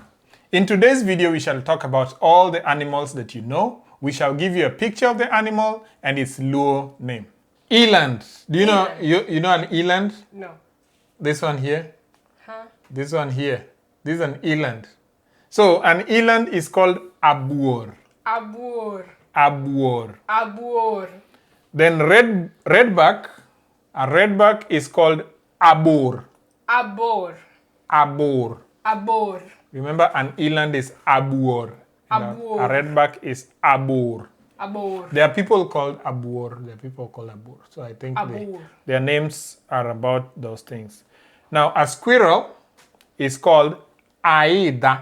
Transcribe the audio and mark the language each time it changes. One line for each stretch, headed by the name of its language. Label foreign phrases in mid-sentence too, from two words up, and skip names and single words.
English: In today's video, we shall talk about all the animals that you know. We shall give you a picture of the animal and its LUO name. Eland. Do you know you know an eland? No. This one here. Huh? This one here. This is an eland. So an eland is called abuor. Aboor. Abuor. Aboor. Then redback. A redback is called abor. Aboor. Abor. Aboor. Remember, an eland is abuor. Aboor. A redback is abor. Aboor. There are people called abor. There are people called abor. So I think their names are about those things. Now, a squirrel is called aida.